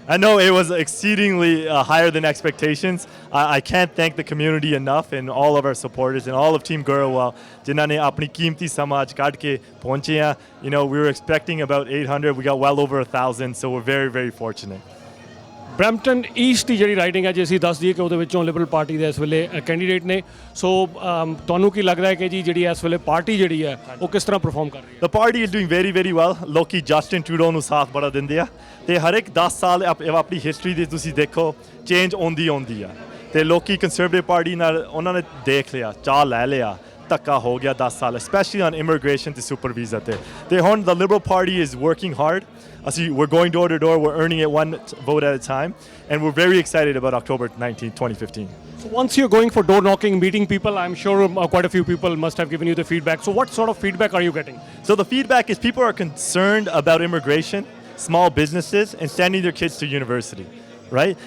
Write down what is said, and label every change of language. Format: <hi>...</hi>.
<en>I know it was exceedingly higher than expectations. I can't thank the community enough and all of our supporters and all of Team Garawal</en> <pa>ਜਿਨ੍ਹਾਂ ਨੇ ਆਪਣੀ ਕੀਮਤੀ ਸਮਾਂ ਅੱਜ ਕੱਢ ਕੇ ਪਹੁੰਚੇ ਆ.</pa> <en>You know, we were expecting about 800. We got well over 1,000, so we're very, very fortunate.</en> <pa>Brampton East ਦੀ ਜਿਹੜੀ ਰਾਈਡਿੰਗ ਹੈ ਜੇ ਅਸੀਂ ਦੱਸ ਦਈਏ ਕਿ ਉਹਦੇ ਵਿੱਚੋਂ ਲਿਬਰਲ ਪਾਰਟੀ ਦੇ ਇਸ ਵੇਲੇ ਕੈਂਡੀਡੇਟ ਨੇ ਸੋ ਤੁਹਾਨੂੰ ਕੀ ਲੱਗਦਾ ਹੈ ਕਿ ਜੀ ਜਿਹੜੀ ਇਸ ਵੇਲੇ ਪਾਰਟੀ ਜਿਹੜੀ ਹੈ ਉਹ ਕਿਸ ਤਰ੍ਹਾਂ ਪਰਫਾਰਮ ਕਰ ਰਹੀ ਹੈ?</pa> <en>The party is doing very, very well.</en> <pa>ਲੋਕੀ ਜਸਟਿਨ ਟਰੂਡੋ ਨੂੰ ਸਾਥ ਬੜਾ ਦਿੰਦੇ ਆ ਤੇ ਹਰ ਇੱਕ 10 ਸਾਲ ਆਪਣੀ ਹਿਸਟਰੀ ਦੇ ਤੁਸੀਂ ਦੇਖੋ ਚੇਂਜ ਆਉਂਦੀ ਆ ਤੇ ਲੋਕੀ ਕੰਜ਼ਰਵੇਟਿਵ ਪਾਰਟੀ ਨਾਲ ਉਹਨਾਂ ਨੇ ਦੇਖ ਲਿਆ ਚਾਹ ਲੈ ਲਿਆ ਧੱਕਾ ਹੋ ਗਿਆ 10 ਸਾਲ</pa> <en>especially on immigration</en> <pa>ਤੇ ਸੁਪਰ ਵੀਜ਼ਾ ਤੇ ਹੁਣ</pa> <en>the Liberal Party is working hard. We're going door to door, we're earning it one vote at a time, and we're very excited about October 19, 2015. So once you're going for door knocking, meeting people, I'm sure quite a few people must have given you the feedback. So what sort of feedback are you getting? So the feedback is people are concerned about immigration, small businesses, and sending their kids to university. Right?</en>